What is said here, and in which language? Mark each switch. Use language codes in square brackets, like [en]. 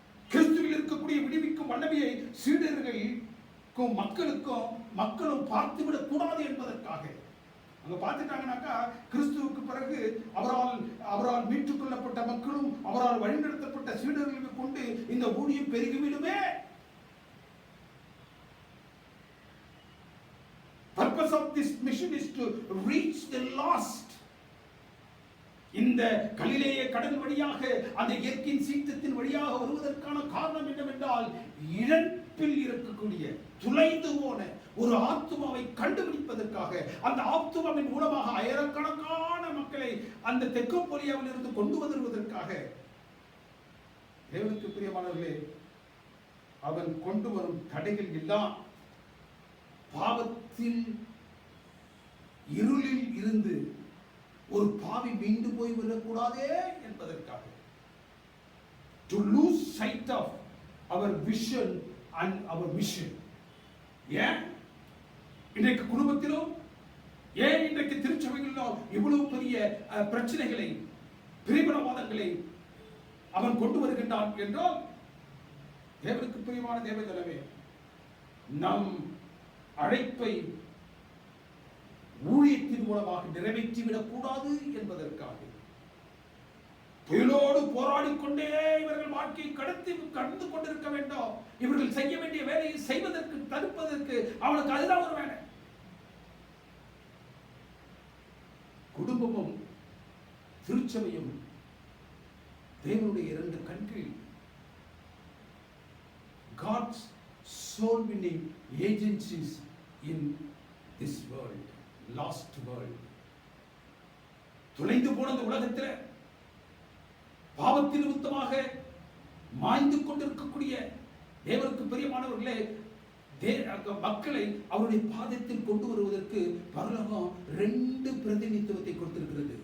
[ta] கிறிஸ்துவில் இருக்கக்கூடிய விடுவிக்கும் வல்லமையை சீடர்களுக்கும் மக்களும் பார்த்துவிடக் கூடாது என்பதற்காக அங்க பார்த்துட்டாங்கன்னாக்கா கிறிஸ்துவுக்கு பிறகு அவரால் மீட்டுக் கொள்ளப்பட்ட மக்களும் அவரால் வழிநடத்தப்பட்ட சீடர்களுக்கு கொண்டு இந்த ஊழியம் பெருகிவிடுமே. [en] purpose of this mission is to reach the lost. [ta] இந்த கலிலேய கடல் வழியாக அந்த இயற்கையின் சீற்றத்தின் வழியாக வருவதற்கான காரணம் என்னவென்றால், இழப்பில் இருக்கக்கூடிய துளைந்து போன ஒரு ஆத்துமாவை கண்டுபிடிப்பதற்காக, அந்த ஆத்துமாவின் மூலமாக ஆயிரக்கணக்கான மக்களை அந்த தெற்கோலியாவில் இருந்து கொண்டு வருவதற்காக. தேவனுக்கு பிரியமானவர்களே, அவன் கொண்டு வரும் தடைகள் எல்லாம் பாவத்தில் இருளில் இருந்து ஒரு பாவி மீண்டு போய் விடக்கூடாதே என்பதற்காக. [en] To lose sight of our vision and our mission. [ta] ஏன் இன்றைக்கு குடும்பத்திலும், ஏன் இன்றைக்கு திருச்சபைகளிலும் இவ்வளவு பெரிய பிரச்சனைகளை, பிரிவினவாதங்களை அவன் கொண்டு வருகின்றான் என்றால், தேவனுக்கு பிரியமான தேவஜனமே, நம் அழைப்பை ஊழியத்தின் மூலமாக நிறைவேற்றிவிடக் கூடாது என்பதற்காக. புயலோடு போராடிக்கொண்டே இவர்கள் வாழ்க்கையை கடந்து கொண்டிருக்க வேண்டாம். இவர்கள் செய்ய வேண்டிய வேலையை செய்வதற்கு, தடுப்பதற்கு அவனுக்கு அதுதான் ஒரு வேலை. குடும்பமும் திருச்சபையும் தேவனுடைய இரண்டு கண்கள். [en] God's soul winning agencies in this world, lost world. [ta] துளைந்து போன இந்த உலகத்தில் பாவத்தின் நிமித்தமாக மாய்ந்து கொண்டிருக்கக்கூடிய தேவனுக்கு பிரியமானவர்களே, மக்களை அவருடைய பாதத்தில் கொண்டு வருவதற்கு பரலோகம் ரெண்டு பிரதிநிதித்துவத்தை கொடுத்திருக்கிறது.